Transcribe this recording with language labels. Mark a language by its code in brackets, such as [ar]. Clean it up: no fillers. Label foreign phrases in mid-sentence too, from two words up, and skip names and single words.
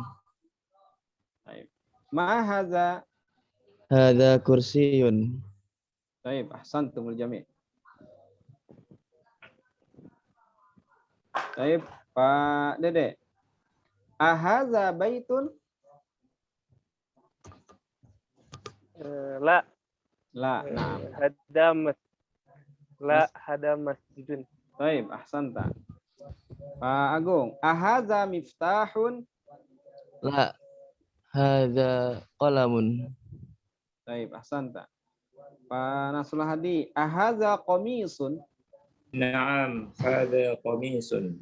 [ar] Baik. ما هذا? هذا كرسي. [id] Baik, [ar] أحسنتم الجميع'. [id] Baik, Pak Dede. [ar] أهذا بيت? لا La, nah. هذا مسجد [id] Baik, ahsanta. [ar] Pak Agung, أهذا مفتاح? لا. هذا قلم. [id] Baik, ahsanta. [ar] Pak Nasrul Hadi, أهذا قميص? نعم، هذا قميص.